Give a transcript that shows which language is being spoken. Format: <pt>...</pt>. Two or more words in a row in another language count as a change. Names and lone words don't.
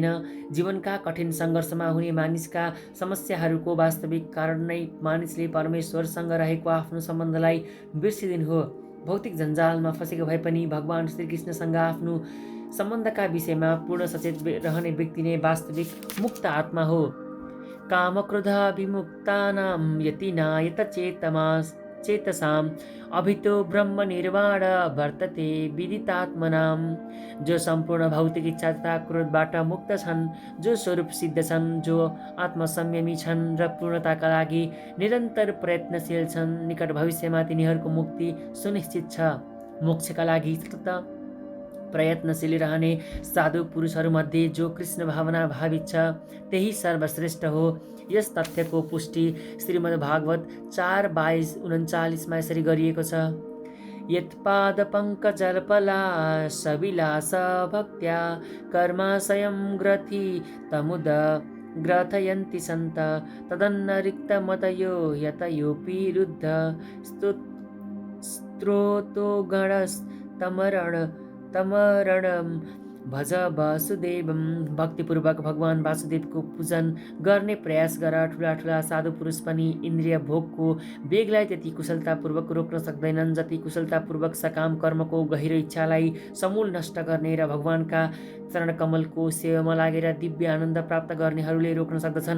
<ne>जीवनका कठिन सङ्घर्षमा हुने मानिसका समस्याहरूको वास्तविक कारण नै मानिसले परमेश्वरसँग रहेको आफ्नो सम्बन्धलाई बिर्सिदिनु हो। भौतिक जन्जालमा फसेको भए पनि भगवान श्रीकृष्णसँग आफ्नो सम्बन्धका विषयमा पूर्ण सचेत रहने व्यक्ति नै वास्तविक मुक्त आत्मा हो।</ne> <sa>कामक्रोध विमुक्तानां यतिना यतचेतमाः चेतसाम् अभितो ब्रह्म निर्वाण वर्तते विदितात्मनाम।</sa> <ne>जो सम्पूर्ण भौतिक इच्छा तथा क्रोधबाट मुक्त छन्, जो स्वरूप सिद्ध छन्, जो आत्मसंयमी छन् र पूर्णताका लागि निरन्तर प्रयत्नशील छन्, निकट भविष्यमा तिनीहरूको मुक्ति सुनिश्चित छ। मोक्षका लागि सतत प्रयत्नशील रहने साधु पुरुषहरूमध्ये जो कृष्ण भावना भावित छ त्यही सर्वश्रेष्ठ हो। यस तथ्यको पुष्टि श्रीमद् भागवत 4:22-39 यसरी गरिएको छ।</ne> <sa>यत्पादपङ्कजल्पला सविलास भक्त्या कर्माशयं ग्रथि तमुद ग्रथयन्ति सन्त तदन्नरिक्तमतयो यतयोऽपि रुद्ध तमरणं भज वासुदेवम।</sa> <ne>भक्तिपूर्वक भगवान वासुदेवको पूजन गर्ने प्रयास गर। ठुला ठुला साधु पुरुष पनि इन्द्रिय भोगको वेगलाई त्यति कुशलतापूर्वक रोक्न सक्दैनन् जति कुशलतापूर्वक सकाम कर्मको गहिरो इच्छालाई समूल नष्ट गर्ने र भगवानका चरणकमलको सेवामा लागेर दिव्य आनन्द प्राप्त गर्नेहरूले रोक्न सक्दछन्।</ne>